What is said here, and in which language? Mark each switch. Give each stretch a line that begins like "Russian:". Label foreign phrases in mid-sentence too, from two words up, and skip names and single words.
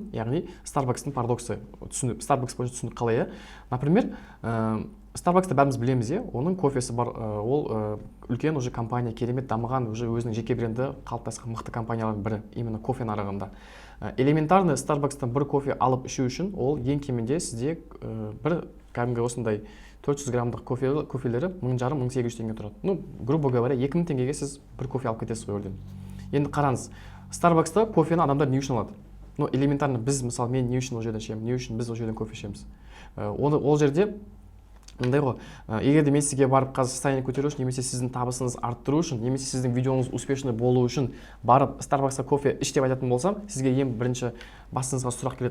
Kazakh: Яғни Starbucks'тың парадоксы, Starbucks бойынша түсінік қалай, Например, Starbucks'ты бәріміз білеміз, оның кофесі бар, ол үлкен уже компания, керемет дамыған, уже өзінің жеке бренді қалыптасқан мықты компаниялардың бірі, именно кофе нарығында. Элементарный Starbucks'тан бір кофе алып ішу үшін, ол ең кемінде сізде бір кәдімгі осындай 400 граммдық кофелері 1500-1800 теңге тұрады.
Russian: Ну, грубо говоря,
Kazakh: 2000 теңгеге сіз бір кофе алып кетесіз ғой өрден. Енді қараңыз, Starbucks'та кофені адамдар не үшін алады?
Russian: Ну, элементарно
Kazakh: біз, мысалы, мен не үшін ол жерден ішемін, не үшін біз ол жерден кофе ішеміз. Ол жерде мындай ғой, егер де мен сізге барып қазір состояние көтеру үшін, немесе сіздің табысыңыз арттыру үшін, немесе сіздің видеоңыз успешный болу үшін барып Starbucks'та кофе іш деп айтатын болсам, сізге ең бірінші басыңызға сұрақ келеді.